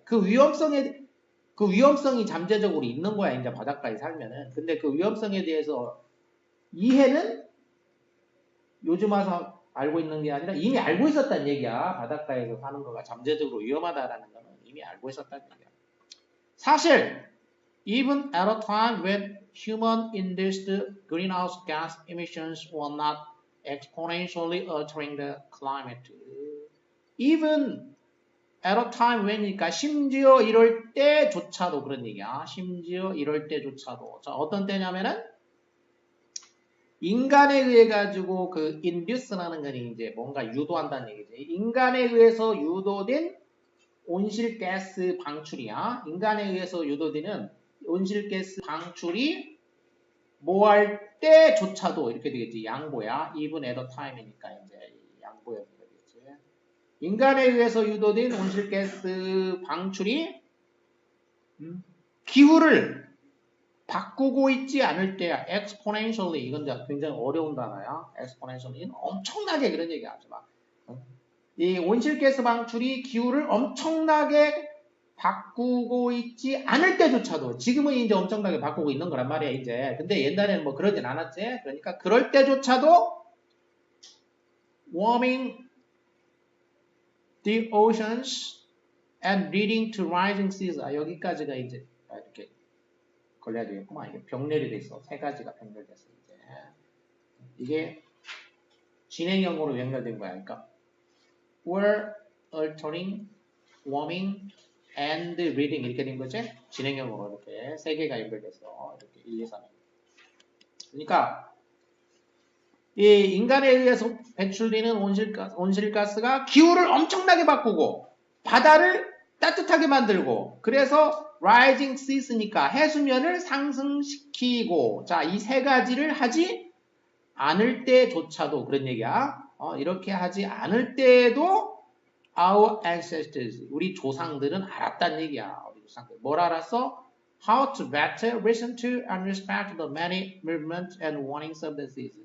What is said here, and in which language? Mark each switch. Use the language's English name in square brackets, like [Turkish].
[Korean] 그 위험성이 잠재적으로 있는 거야, 이제 바닷가에 살면은. 근데 그 위험성에 대해서 이해는 요즘 와서 알고 있는 게 아니라 이미 알고 있었다는 얘기야. 바닷가에서 사는 거가 잠재적으로 위험하다라는 거는 이미 알고 있었다는 얘기야. [English] 사실, even at a time when human-induced greenhouse gas emissions were not exponentially altering the climate. Even at a time when [Korean] 이니까 심지어 이럴 때조차도 그런 얘기야. 심지어 이럴 때조차도. 자, 어떤 때냐면은 인간에 의해 가지고 그 induce라는 건 이제 뭔가 유도한다는 얘기지. 인간에 의해서 유도된 온실가스 방출이야. 인간에 의해서 유도되는 온실가스 방출이 뭐 할 때조차도 이렇게 되겠지. 양보야. [English] even at a time [Korean] 이니까 이제 양보야 되겠지. 인간에 의해서 유도된 온실가스 방출이 기후를 바꾸고 있지 않을 때야. [English] exponentially. [Korean] 이건 굉장히 어려운 단어야. [English] exponentially. [Korean] 엄청나게 그런 얘기 하지 마. 이 온실가스 방출이 기후를 엄청나게 바꾸고 있지 않을 때조차도 지금은 이제 엄청나게 바꾸고 있는 거란 말이야 이제. 근데 옛날에는 뭐 그러진 않았지. 그러니까 그럴 때조차도 [English] warming the oceans and leading to rising seas. [Korean] 여기까지가 이제 이렇게 걸려야 되겠구만. 이게 병렬이 돼 있어. 세 가지가 병렬됐어 이제. 이게 진행형으로 연결된 거야. [English] 그러니까 were altering, warming, and reading [Korean] 이렇게 된 거지? 진행형으로 이렇게 세 개가 연결돼서 이렇게 1, 2, 3. 그러니까 이 인간에 의해서 배출되는 온실가스가 기후를 엄청나게 바꾸고 바다를 따뜻하게 만들고 그래서 [English] rising seas [Korean] 니까 해수면을 상승시키고 자, 이 세 가지를 하지 않을 때조차도 그런 얘기야. 이렇게 하지 않을 때에도 [English] our ancestors, [Korean] 우리 조상들은 알았단 얘기야. 우리 조상들. 뭘 알았어? [English] How to better listen to and respect the many movements and warnings of the seas.